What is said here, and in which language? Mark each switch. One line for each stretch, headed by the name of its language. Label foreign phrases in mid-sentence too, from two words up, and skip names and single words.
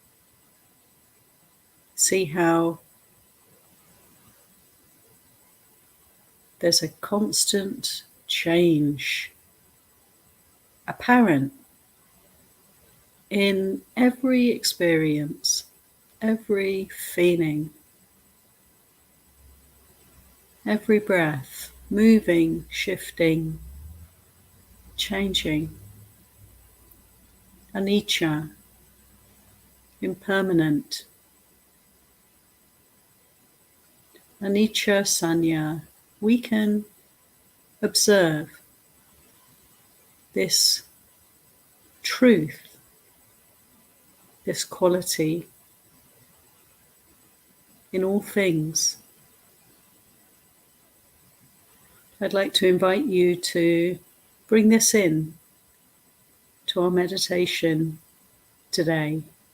English: See how there's a constant change apparent in every experience, every feeling, every breath, moving, shifting, changing. Anicca, impermanent.
Pali: Anicca sanya.
English: We can observe this truth, this quality in all things. I'd like to invite you to bring this in to our meditation today.